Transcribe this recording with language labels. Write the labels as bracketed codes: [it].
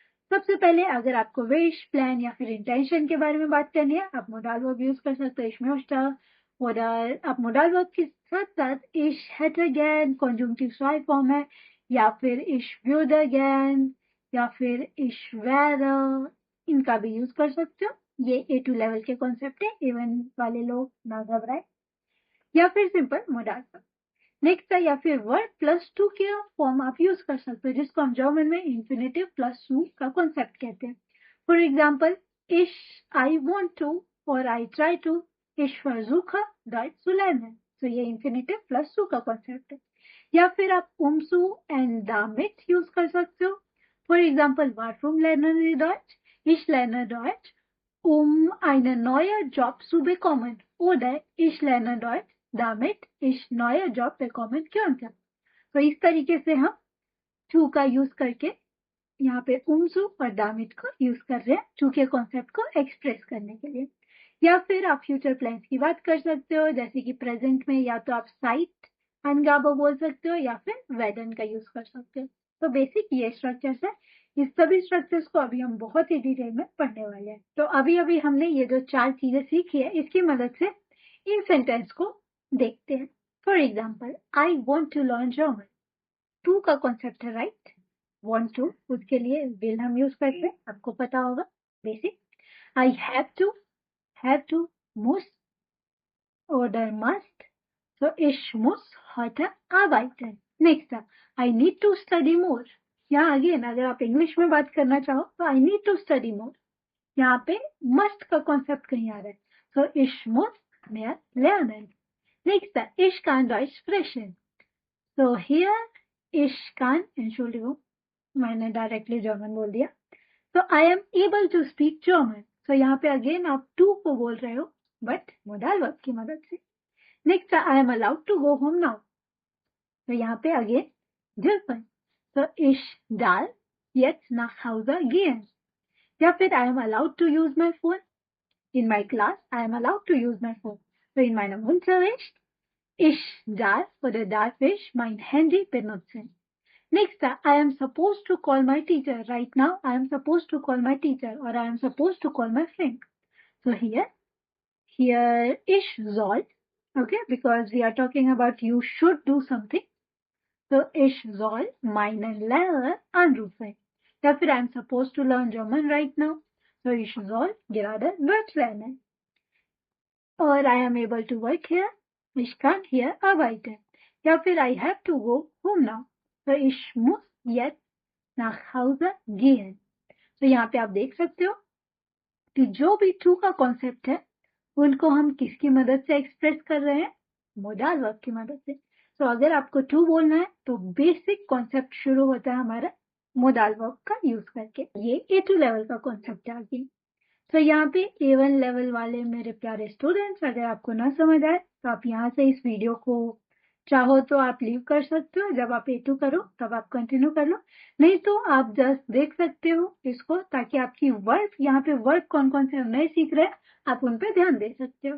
[hi] सबसे पहले अगर आपको विश, प्लान या फिर इंटेंशन के बारे में बात करनी है, आप मोडाल वर्ब यूज कर सकते हो, ich möchte, oder आप मोडाल वर्ब के साथ साथ [de] ich hätte gern [hi] कॉन्जुंक्टिव स्वाई फॉर्म है, या फिर [de] ich würde gern, [hi] या फिर ich wäre, इनका भी यूज कर सकते हो। ये A2 लेवल के कॉन्सेप्ट है, A1 वाले लोग ना घबराए। या फिर सिंपल मोडाल वर्ब। नेक्स्ट है या फिर वर्ब प्लस टू के फॉर्म आप यूज कर सकते हो, जिसको हम जर्मन में इंफिनिटिव प्लस टू का कॉन्सेप्ट कहते हैं। [en] for example ich, I want to और I try to, [de] ich versuche Deutsch zu lernen। [hi] तो ये इंफिनिटिव प्लस टू का कॉन्सेप्ट है। या फिर आप umzu एंड damit यूज कर सकते हो। [de] फॉर एग्जाम्पल warum lernen Sie Deutsch? Ich lerne Deutsch, eine neue Job zu bekommen, oder ich lerne Deutsch damit ich neue Job bekommen könnte। [hi] तो इस तरीके से हम टू का यूज करके यहाँ पे umzu और damit को यूज कर रहे हैं टू के कॉन्सेप्ट को एक्सप्रेस करने के लिए। या फिर आप फ्यूचर प्लान्स की बात कर सकते हो, जैसे कि प्रेजेंट में या तो आप साइट अनगाबो बोल सकते हो या फिर वेडन का यूज कर सकते हो। तो बेसिक ये स्ट्रक्चर्स है। इस सभी स्ट्रक्चर्स को अभी हम बहुत ही डिटेल में पढ़ने वाले हैं। तो अभी अभी हमने ये जो 4 चीजें सीखी है, इसकी मदद से इन सेंटेंस को देखते हैं। For example [en] I want to learn German, [hi] to का कॉन्सेप्ट है राइट, वॉन्ट टू, उसके लिए विल हम यूज करते हैं, आपको पता होगा basic. [en] I have to [de] muss oder must, so ich muss heute arbeiten। [hi] Next [en] I need to study more. [hi] यहाँ अगेन अगर आप इंग्लिश में बात करना चाहो तो I need to study more, यहाँ पे मस्ट का कॉन्सेप्ट कहीं आ रहा है, [de] so ich muss mehr lernen। Next, ich kann Deutsch sprechen। So here ich kann, Entschuldigung, [hi] मैंने डायरेक्टली जर्मन बोल दिया। [en] So I am able to speak German। [hi] So यहाँ पे अगेन आप टू को बोल रहे हो बट मोडाल वर्ब की मदद से। [en] Next I am allowed to go home now। [hi] तो यहाँ पे again dürfen। [de] So ich darf jetzt nach Hause gehen। [en] या फिर I am allowed to use my phone। In my class I am allowed to use my phone। [de] So in meinem Unterricht ich darf oder darf ich mein Handy benutzen। [en] Next, I am supposed to call my teacher। Right now, I am supposed to call my teacher or I am supposed to call my friend। So here ich soll, okay, because we are talking about you should do something। [de] So ich soll meinen Lehrer anrufen। [en] या फिर I am supposed to learn German right now। So [de] ich soll gerade Deutsch lernen। [en] और I am able to work here। [de] Ich kann hier arbeiten। [en] या फिर I have to go home now। So [de] ich muss jetzt nach Hause gehen। [hi] तो यहाँ पे आप देख सकते हो कि जो भी टू का कॉन्सेप्ट है उनको हम किसकी मदद से एक्सप्रेस कर रहे हैं, मोडाल वर्ब की मदद से। तो अगर आपको टू बोलना है तो बेसिक कॉन्सेप्ट शुरू होता है हमारा मोडाल वर्ब का यूज करके। ये A2 लेवल का कॉन्सेप्ट आ गया। तो यहाँ पे A1 लेवल वाले मेरे प्यारे स्टूडेंट्स, अगर आपको ना समझ आए तो आप यहाँ से इस वीडियो को चाहो तो आप लीव कर सकते हो, जब आप A2 करो तब आप कंटिन्यू कर लो, नहीं तो आप जस्ट देख सकते हो इसको, ताकि आपकी वर्ब, यहाँ पे वर्ब कौन कौन से हम नए सीख रहे हैं आप उन पे ध्यान दे सकते हो।